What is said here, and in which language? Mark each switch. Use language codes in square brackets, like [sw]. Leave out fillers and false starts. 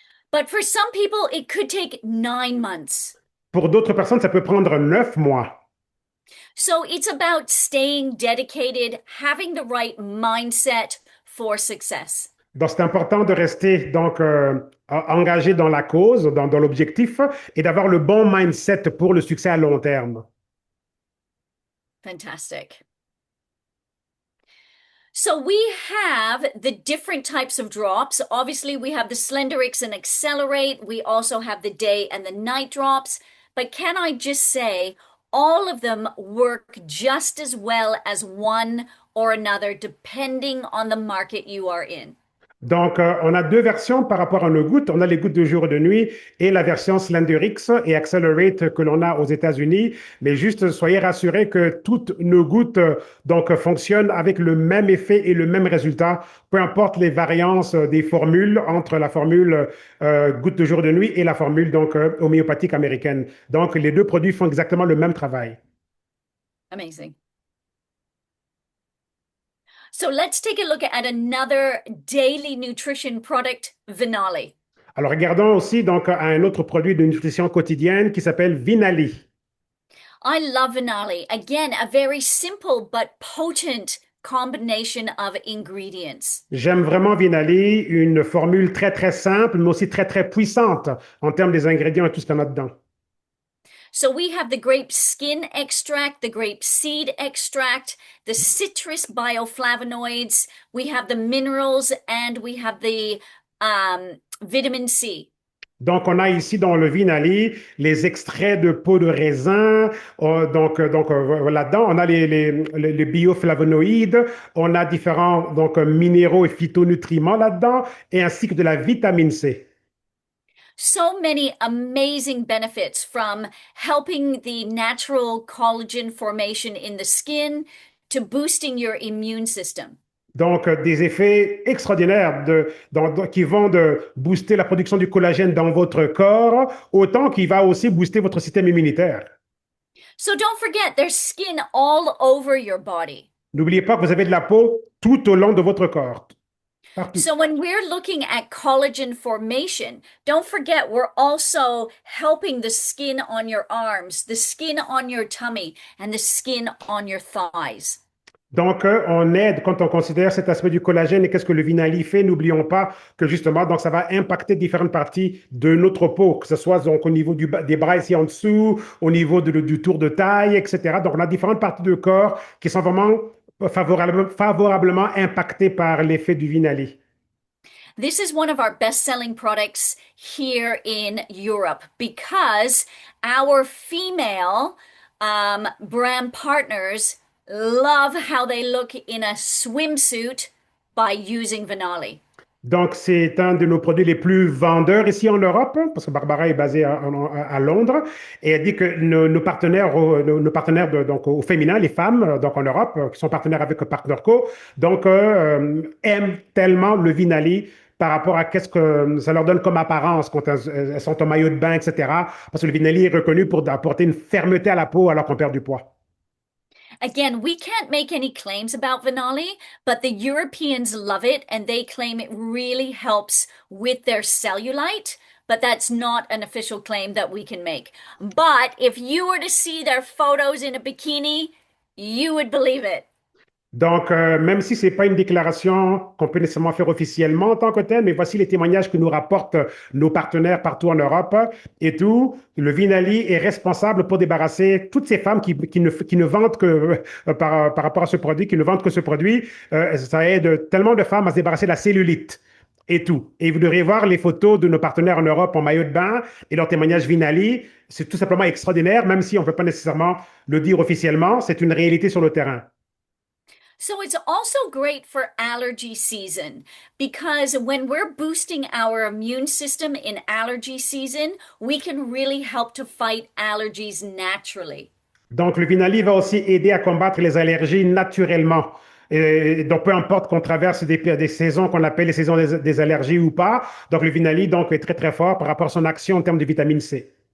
[en] But for some people, it could take 9 months. [fr] Pour d'autres personnes, ça peut prendre 9 mois. [en] So it's about staying dedicated, having the right mindset for success. [fr] Donc, c'est important de rester engagé dans la cause, dans l'objectif, et d'avoir le bon mindset pour le succès à long terme. [en] Fantastic. So we have the different types of drops. Obviously, we have the SlenderX and Accelerate. We also have the day and the night drops. But can I just say, all of them work just as well as one or another, depending on the market you are in. [fr] Donc, on a deux versions par rapport à nos gouttes. On a les gouttes de jour et de nuit et la version SlenderX et Accelerate que l'on a aux États-Unis. Mais juste soyez rassurés que toutes nos gouttes fonctionnent avec le même effet et le même résultat, peu importe les variances des formules entre la formule goutte de jour et de nuit et la formule homéopathique américaine. Donc, les deux produits font exactement le même travail. [en] Amazing. So let's take a look at another daily nutrition product, Vinali. [fr] Alors, regardons aussi à un autre produit de nutrition quotidienne qui s'appelle Vinali. [en] I love Vinali. Again, a very simple but potent combination of ingredients. [fr] J'aime vraiment Vinali, une formule très, très simple, mais aussi très, très puissante en termes des ingrédients et tout ce qu'il y en a dedans. [en] So we have the grape skin extract, the grape seed extract, the citrus bioflavonoids, we have the minerals, and we have the vitamin C. [fr] Donc, on a ici dans le Vinali les extraits de peau de raisin. Là-dedans, on a les bioflavonoïdes, on a différents minéraux et phytonutriments là-dedans, et ainsi que de la vitamine C. [en] So many amazing benefits from helping the natural collagen formation in the skin to boosting your immune system. [fr] Donc, des effets extraordinaires qui vont de booster la production du collagène dans votre corps, autant qu'il va aussi booster votre système immunitaire. [en] So don't forget, there's skin all over your body. [fr] N'oubliez pas que vous avez de la peau tout au long de votre corps, partout. [en] So when we're looking at collagen formation, don't forget we're also helping the skin on your arms, the skin on your tummy, and the skin on your thighs. [fr] Donc, on aide quand on considère cet aspect du collagène et qu'est-ce que le Vinali fait. N'oublions pas que justement, donc, ça va impacter différentes parties de notre peau, que ce soit donc au niveau des bras ici en dessous, au niveau du tour de taille, etc. Donc, on a différentes parties du corps qui sont vraiment favorablement impactées par l'effet du Vinali. [en] This is one of our best-selling products here in Europe because our female brand partners love how they look in a swimsuit by using Vinali. [fr] Donc, c'est un de nos produits les plus vendeurs ici en Europe, parce que Barbara est basée à Londres, et elle dit que nos partenaires, nos partenaires donc, au féminin, les femmes, donc en Europe, qui sont partenaires avec PartnerCo, donc aiment tellement le Vinali par rapport à qu'est-ce que ça leur donne comme apparence quand elles sont en maillot de bain, etc. Parce que le Vinali est reconnu pour apporter une fermeté à la peau alors qu'on perd du poids. [en] Again, we can't make any claims about Vinali, but the Europeans love it and they claim it really helps with their cellulite. But that's not an official claim that we can make. But if you were to see their photos in a bikini, you would believe it. [fr] Donc, même si ce n'est pas une déclaration qu'on peut nécessairement faire officiellement en tant que tel, mais voici les témoignages que nous rapportent nos partenaires partout en Europe et tout. Le Vinali est responsable pour débarrasser toutes ces femmes qui ne vendent que, par rapport à ce produit, qui ne vendent que ce produit. Ça aide tellement de femmes à se débarrasser de la cellulite et tout. Et vous devriez voir les photos de nos partenaires en Europe en maillot de bain et leurs témoignages Vinali. C'est tout simplement extraordinaire, même si on ne peut pas nécessairement le dire officiellement. C'est une réalité sur le terrain. [en] So it's also great for allergy season because when we're boosting our immune system in allergy season, we can really help to fight allergies naturally. [fr] Donc, le Vinali va aussi aider à combattre les allergies naturellement. Et donc, peu importe qu'on traverse des saisons qu'on appelle les saisons des allergies ou pas, donc le Vinali donc, est très, très fort par rapport à son action en termes de vitamine C.